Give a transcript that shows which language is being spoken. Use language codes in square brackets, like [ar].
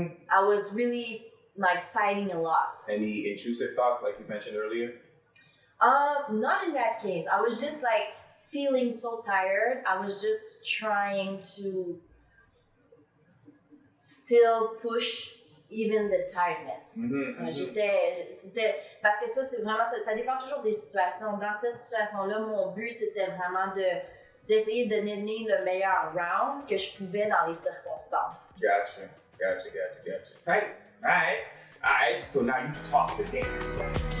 [en] I was really like fighting a lot. Any intrusive thoughts like you mentioned earlier? Not in that case. I was just like feeling so tired. I was just trying to still push even the tiredness. [fr] C'était parce que ça c'est vraiment ça dépend toujours des situations. Dans cette situation-là, mon but c'était vraiment d'essayer de donner le meilleur round que je pouvais dans les circonstances. [en] Gotcha. Tight. All right. Alright, so now you talk the dance.